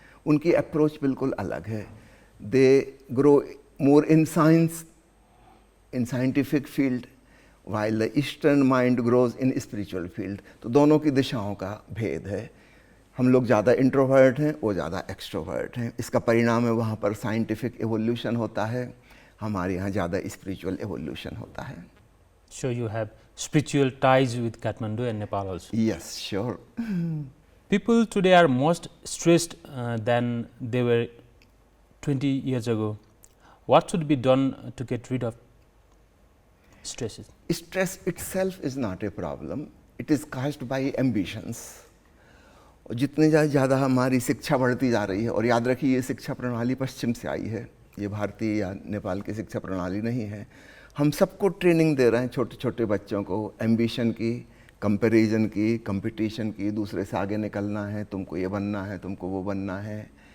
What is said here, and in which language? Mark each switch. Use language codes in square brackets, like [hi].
[hi] उनकी अप्रोच बिल्कुल अलग है। [en] They grow more in science, in scientific field, while the eastern mind grows in spiritual field. [hi] तो दोनों की दिशाओं का भेद है। हम लोग ज़्यादा इंट्रोवर्ट हैं, वो ज़्यादा एक्सट्रोवर्ट हैं। इसका परिणाम है वहाँ पर साइंटिफिक एवोल्यूशन होता है, हमारे यहाँ ज़्यादा स्पिरिचुअल एवोल्यूशन होता है। [en] So you have spiritual ties with Kathmandu and Nepal also? Yes, sure. People today are most stressed than they were 20 years ago. What should be done to get rid of stresses? Stress itself is not a problem. It is caused by ambitions. [hi] और जितनी ज़्यादा हमारी शिक्षा बढ़ती जा रही है, और याद रखिए ये शिक्षा प्रणाली पश्चिम से आई है, ये भारतीय या नेपाल की शिक्षा प्रणाली नहीं है। हम सबको ट्रेनिंग दे रहे हैं, छोटे छोटे बच्चों को, एम्बिशन की, कंपैरिजन की, कंपटीशन की, दूसरे से आगे निकलना है, तुमको ये बनना है, तुमको वो बनना है।